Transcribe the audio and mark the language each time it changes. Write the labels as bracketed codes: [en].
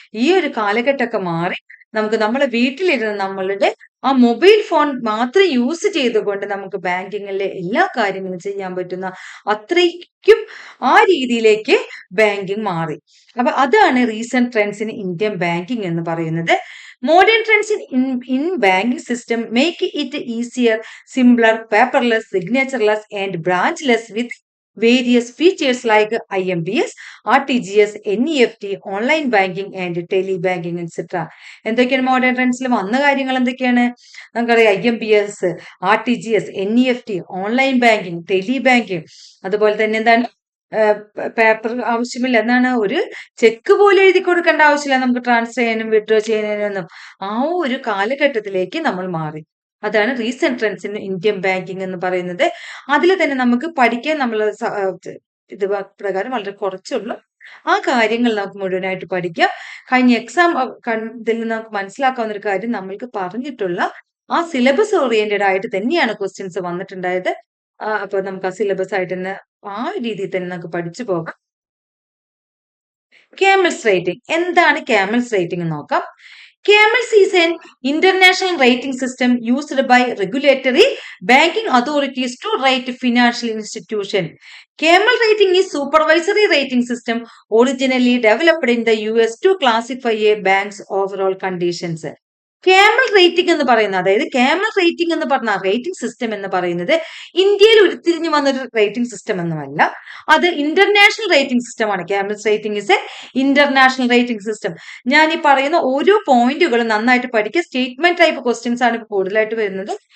[ml] ഈ ഒരു കാലഘട്ടമൊക്കെ മാറി നമുക്ക് നമ്മളെ വീട്ടിലിരുന്ന് നമ്മളുടെ ആ മൊബൈൽ ഫോൺ മാത്രം യൂസ് ചെയ്തുകൊണ്ട് നമുക്ക് ബാങ്കിങ്ങിലെ എല്ലാ കാര്യങ്ങളും ചെയ്യാൻ പറ്റുന്ന അത്രയ്ക്കും ആ രീതിയിലേക്ക് ബാങ്കിങ് മാറി. അപ്പൊ അതാണ് [en] recent trends in Indian banking [ml] എന്ന് പറയുന്നത്. [en] Modern trends in banking system make it easier, simpler, paperless, signatureless, and branchless with various features like IMPS, RTGS, NEFT, online banking, and telebanking, etc. [ml] എന്തൊക്കെയാണ് modern ട്രെൻഡ്സിൽ വന്ന കാര്യങ്ങൾ? എന്തൊക്കെയാണ് നമുക്കറിയാം? IMPS, RTGS, NEFT, online banking, tele banking. അതുപോലെ തന്നെ എന്താണ് paper ആവശ്യമില്ല. എന്താണ് ഒരു ചെക്ക് പോലും എഴുതി കൊടുക്കേണ്ട ആവശ്യമില്ല നമുക്ക് ട്രാൻസ്ഫർ ചെയ്യാനും വിഡ്രോ ചെയ്യാനും. ആ ഒരു കാലഘട്ടത്തിലേക്ക് നമ്മൾ മാറി. അതാണ് [en] recent trends in Indian banking [ml] എന്ന് പറയുന്നത്. അതിൽ തന്നെ നമുക്ക് പഠിക്കാൻ നമ്മൾ ഇത് പ്രകാരം വളരെ കുറച്ചുള്ളൂ. ആ കാര്യങ്ങൾ നമുക്ക് മുഴുവനായിട്ട് പഠിക്കാം. കഴിഞ്ഞ എക്സാം ഇതിൽ നിന്ന് നമുക്ക് മനസ്സിലാക്കാവുന്ന ഒരു കാര്യം, നമ്മൾക്ക് പറഞ്ഞിട്ടുള്ള ആ സിലബസ് ഓറിയന്റഡ് ആയിട്ട് തന്നെയാണ് ക്വസ്റ്റ്യൻസ് വന്നിട്ടുണ്ടായത്. അപ്പൊ നമുക്ക് ആ സിലബസ് ആയിട്ട് തന്നെ ആ രീതിയിൽ തന്നെ നമുക്ക് പഠിച്ചു പോകാം. Camel's rating. എന്താണ് ക്യാമൽസ് റേറ്റിംഗ് എന്ന് നോക്കാം. [en] CAMELS is an international rating system used by regulatory banking authorities to rate financial institutions. CAMEL rating is supervisory rating system originally developed in the US to classify a bank's overall conditions. [ml] Camel rating എന്ന് പറയുന്നത്, അതായത് camel rating എന്ന് പറഞ്ഞ rating system എന്ന് പറയുന്നത് ഇന്ത്യയിൽ ഉരുത്തിരിഞ്ഞു വന്നൊരു റേറ്റിംഗ് സിസ്റ്റം ഒന്നുമല്ല. അത് ഇന്റർനാഷണൽ റേറ്റിംഗ് സിസ്റ്റമാണ്. [en] CAMELS rating is a international rating system. [ml] ഞാൻ ഈ പറയുന്ന ഓരോ പോയിന്റുകളും നന്നായിട്ട് പഠിക്കുക. സ്റ്റേറ്റ്മെന്റ് ടൈപ്പ് ക്വസ്റ്റ്യൻസ് ആണ് കൂടുതലായിട്ട് വരുന്നത്.